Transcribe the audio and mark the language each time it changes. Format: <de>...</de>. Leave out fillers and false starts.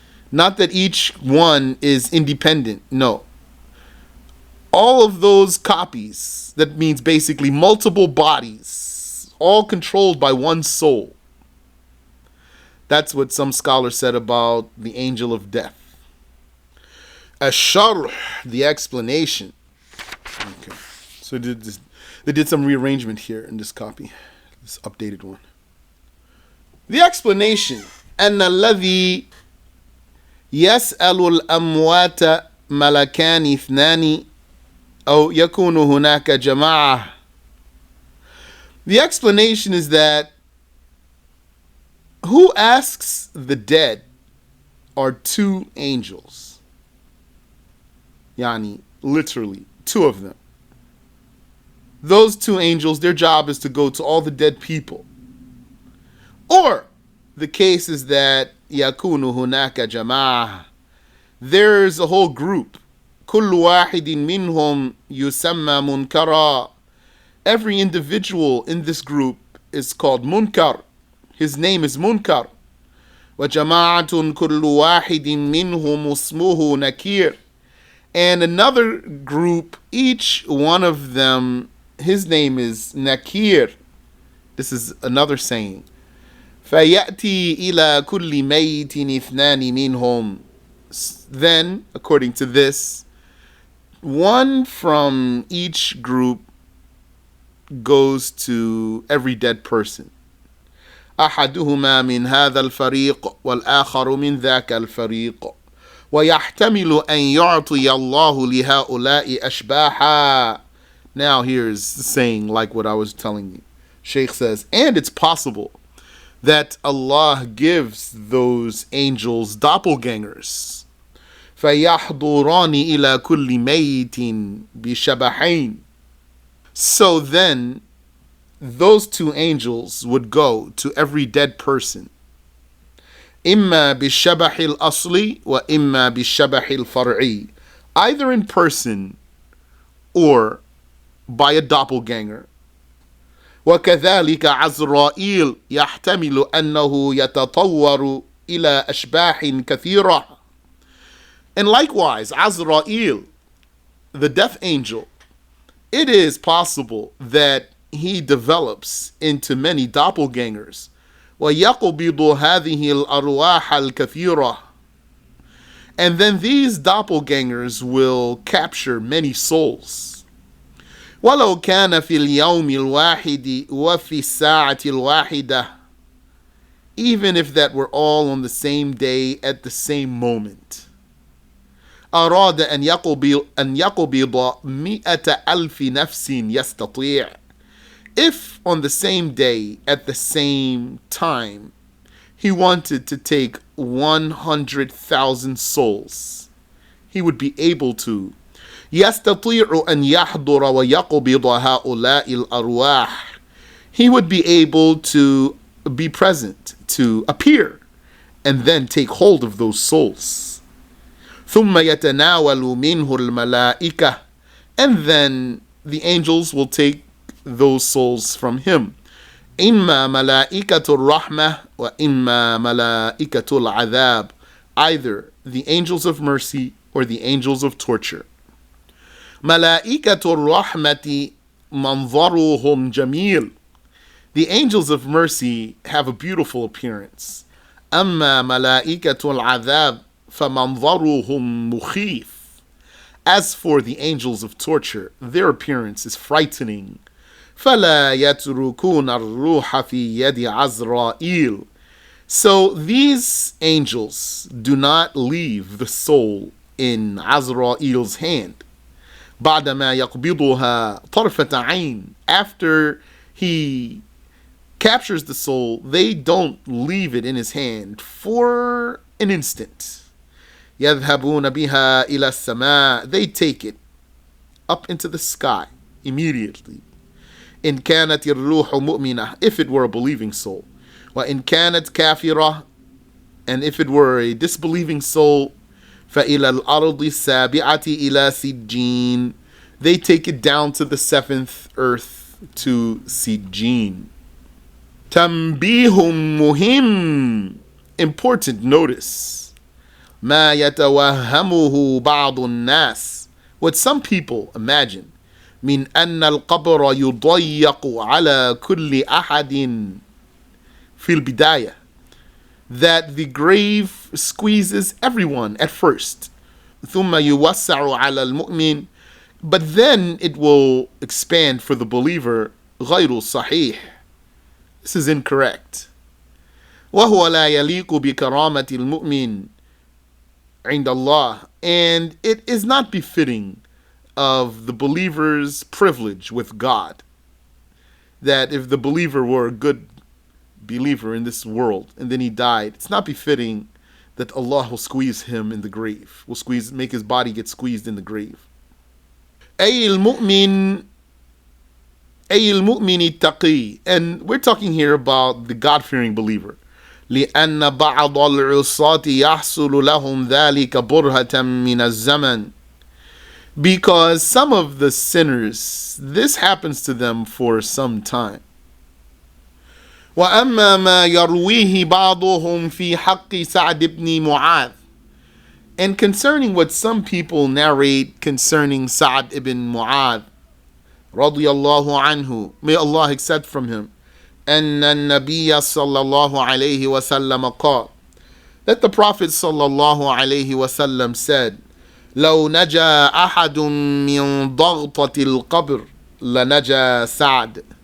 <en>Not that each one is independent, no. All of those copies, that means basically multiple bodies, all controlled by one soul. That's what some scholars said about the angel of death. Ash-SharH, the explanation. Okay, so they did some rearrangement here in this copy, this updated one.</en> <ar>The explanation, أن الذي يسأل الأموات ملكان اثنان أو يكون هناك جماعة.</ar> <en>The explanation is that who asks the dead are two angels. Yani, literally, two of them. Those two angels, their job is to go to all the dead people. Or the case is that</en> <ar>يكون هناك جماعة.</ar> <en>There's a whole group.</en> <ar>كل واحد منهم يسمى منكرا.</ar> <en>Every individual in this group is called munkar. His name is munkar.</en> <ar>وجماعة كل واحد منهم اسمه نكير.</ar> <en>And another group, each one of them, his name is Nakir. This is another saying.</en> <ar>فَيَأْتِي إِلَى كُلِّ مَيْتٍ اثْنَانِ مِنْهُمْ.</ar> <en>Then, according to this, one from each group goes to every dead person.</en> <ar>أحدهما من هذا الفريق والآخر من ذاك الفريق ويحتمل أن يعطي الله لهؤلاء أشباحا.</ar> <en>Now here's the saying like what I was telling you. Shaykh says, and it's possible that Allah gives those angels doppelgangers.</en> <ar>فَيَحْضُرَانِ إِلَى كُلِّ مَيْتٍ بِشَبَحَيْنِ.</ar> <en>So then, those two angels would go to every dead person.</en> <ar>إِمَّا بِالشَّبَحِ الْأَصْلِ وَإِمَّا بِالشَّبَحِ الْفَرْعِي.</ar> <en>Either in person or by a doppelganger.</en> <ar>وكذلك عزرائيل يحتمل أنه يتطور إلى أشباح كثيرة.</ar> <en>And likewise, Azrael, the death angel, it is possible that he develops into many doppelgangers.</en> <ar>ويقبض هذه الأرواح الكثيرة.</ar> <en>And then these doppelgangers will capture many souls.</en> <ar>ولو كان في اليوم الواحد وفي الساعة الواحدة.</ar> <en>Even if that were all on the same day at the same moment.</en> <ar>أراد أن يقبض 100,000 نفس يستطيع.</ar> <en>If on the same day at the same time he wanted to take 100,000 souls, he would be able to.</en> <ar>يستطيع أن يحضر ويقبض هؤلاء الأرواح.</ar> <en>He would be able to be present, to appear, and then take hold of those souls.</en> <ar>ثم يتناول منه الملائكة.</ar> <en>And then the angels will take those souls from him.</en> <ar>إما ملائكة الرحمة وإما ملائكة العذاب.</ar> <en>Either the angels of mercy or the angels of torture.</en> <ar>ملائكة الرحمة منظرهم جميل.</ar> <en>The angels of mercy have a beautiful appearance.</en> <ar>أما ملائكة العذاب فمنظرهم مخيف.</ar> <en>As for the angels of torture, their appearance is frightening.</en> <ar>فلا يتركون الروح في يد عزرائيل.</ar> <en>So these angels do not leave the soul in Azrail's hand.</en> <ar>بعدما يقبضها طرفة عين.</ar> <en>After he captures the soul, they don't leave it in his hand for an instant.</en> <ar>يذهبون بها إلى السماء.</ar> <en>They take it up into the sky immediately.</en> <ar>إن كانت الروح مؤمنة.</ar> <en>If it were a believing soul.</en> <ar>وإن كانت كافرة.</ar> <en>And if it were a disbelieving soul.</en> <ar>فإلى الأرض السابعة إلى سجين.</ar> <en>They take it down to the seventh earth, to Sijin.</en> <ar>Tambihum muhim.</ar> <en>Important notice.</en> <ar>Ma yatawahamuhu ba'du nas.</ar> <en>What some people imagine.</en> <ar>من أن القبر يضيق على كل أحد في البداية.</ar> <en>That the grave squeezes everyone at first.</en> <ar>ثم يوسع على المؤمن.</ar> <en>But then it will expand for the believer. غير صحيح. This is incorrect.</en> <ar>وهو لا يليق بكرامة المؤمن عند الله.</ar> <en>And it is not befitting of the believer's privilege with God. That if the believer were a good believer in this world and then he died, it's not befitting that Allah will squeeze him in the grave, will make his body get squeezed in the grave.</en> <ar>أي المؤمن التقي.</ar> <en>And we're talking here about the God-fearing believer.</en> <ar>لأن بعض العصاة يحصل لهم ذلك برهة من الزمن.</ar> <en>Because some of the sinners, this happens to them for some time.</en> <ar>وأما ما يرويه بعضهم في حق سعد بن معاذ.</ar> <en>And concerning what some people narrate concerning Sa'd ibn Mu'adh, radiyallahu anhu, may Allah accept from him,</en> <ar>أن النبي صلى الله عليه وسلم قال,</ar> <en>that the Prophet sallallahu alayhi wasallam said,</en> <ar>لو نجا أحد من ضغطة القبر لنجا سعد.</ar>